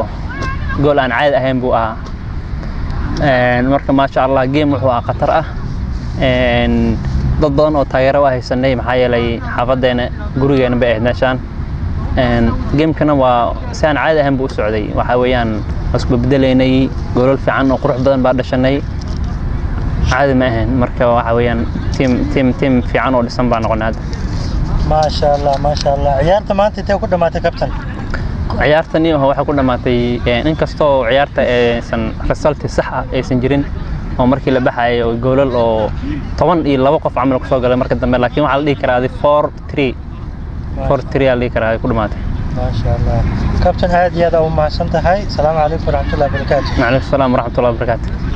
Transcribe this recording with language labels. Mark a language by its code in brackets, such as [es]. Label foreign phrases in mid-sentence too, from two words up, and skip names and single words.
[so] gool aan caadi ahayn buu ahaa marka [ar] ما شاء الله [so] game wuxuu ahaa qatar ah dad badan oo taageero ah haysanay maxaa yeelay xafadeena gurigeena bay ahayd meeshaan game kana waa saan caadi ahayn buu socday waxa weeyaan isku bedeleynay goolal fiican oo qurux badan baa dhashanay caadi ma ahayn marka waxa weeyaan team fiican oo dhisan baa noqonay [ar] ما شاء الله [so] ciyaarta maanta intee ku dhamaatay kabtan ciyaartani waxa ku dhamaatay inkastoo ciyaarta aysan result sax ah aysan jirin oo markii la baxay oo goolal oo 12 qof camal ku soo galay marka dambe laakiin waxa la dhigi karaa 4-3 la karaa ku dhamaatay [ar] ما شاء الله [so] kabtan aad iyo aad u mahadsan tahay [ar] السلام عليكم ورحمة الله وبركاته وعليكم السلام ورحمة الله وبركاته